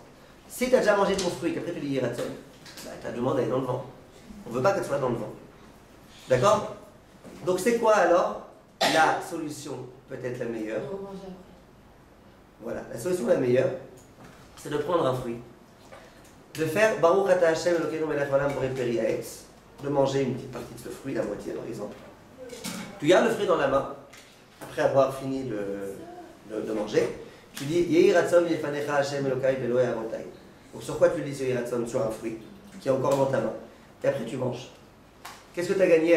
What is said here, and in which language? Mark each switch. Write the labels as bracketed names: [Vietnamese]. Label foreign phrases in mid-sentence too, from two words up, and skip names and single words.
[French] Si tu as déjà mangé ton fruit, qu'après tu dis Iratson, bah, ta demande elle est dans le vent. On ne veut pas qu'elle soit dans le vent. D'accord? Donc c'est quoi alors la solution peut-être la meilleure? Voilà, la solution la meilleure, c'est de prendre un fruit. De faire [Hebrew] ברוך אתה השם אלוקינו מלך העולם בורא פרי העץ, [French] de manger une petite partie de ce fruit, la moitié par exemple. Tu gardes le fruit dans la main, après avoir fini de manger, tu dis [Hebrew] יהי רצון מלפניך השם אלוקי ואלוקי אבותי. [French] Donc sur quoi tu dis [Hebrew] יהי רצון? [French] Sur un fruit qui est encore dans ta main. Et après tu manges. Qu'est-ce que tu as gagné?